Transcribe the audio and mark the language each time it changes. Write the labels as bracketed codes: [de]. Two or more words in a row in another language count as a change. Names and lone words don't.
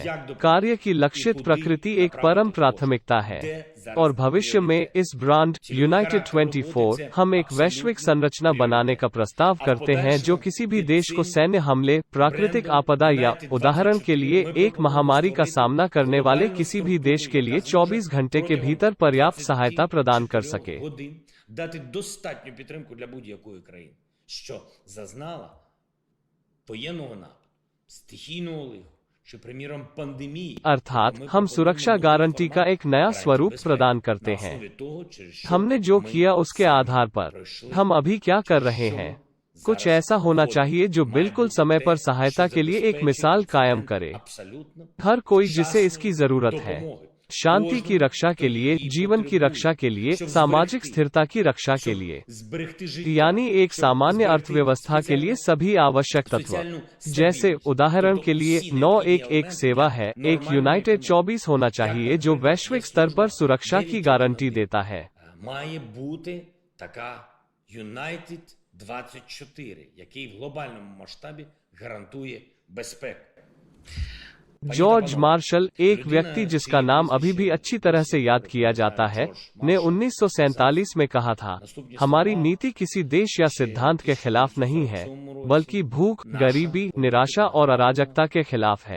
[hi] कार्य की लक्षित प्रकृति एक परम प्राथमिकता है, और भविष्य में इस ब्रांड यूनाइटेड 24 हम एक वैश्विक संरचना बनाने का प्रस्ताव करते हैं जो किसी भी देश को सैन्य हमले, प्राकृतिक आपदा या उदाहरण के लिए एक महामारी का सामना करने वाले किसी भी देश के लिए 24 घंटे के भीतर पर्याप्त सहायता प्रदान कर सके। [uk] Дати достатню підтримку для будь-якої країни, що зазнала воєнного нападу, стихійного лиху, чи, приміром, пандемії। [hi] अर्थात हम सुरक्षा गारंटी का एक नया स्वरूप प्रदान करते हैं। हमने जो किया उसके आधार पर हम अभी क्या कर रहे हैं। कुछ ऐसा होना चाहिए जो बिल्कुल समय पर सहायता के लिए एक मिसाल कायम करे। हर कोई जिसे इसकी जरूरत है, शांति की रक्षा के लिए, जीवन की रक्षा के लिए, सामाजिक स्थिरता की रक्षा के लिए, यानी एक सामान्य अर्थव्यवस्था के लिए सभी आवश्यक तत्व, जैसे उदाहरण के लिए 911 सेवा है, एक यूनाइटेड 24 होना चाहिए जो वैश्विक स्तर पर सुरक्षा की गारंटी देता है। [uk] Має бути така United 24, який в глобальному масштабі гарантує безпеку. [hi] जॉर्ज मार्शल, एक व्यक्ति जिसका नाम अभी भी अच्छी तरह से याद किया जाता है, ने 1947 में कहा था, हमारी नीति किसी देश या सिद्धांत के खिलाफ नहीं है, बल्कि भूख, गरीबी, निराशा और अराजकता के खिलाफ है।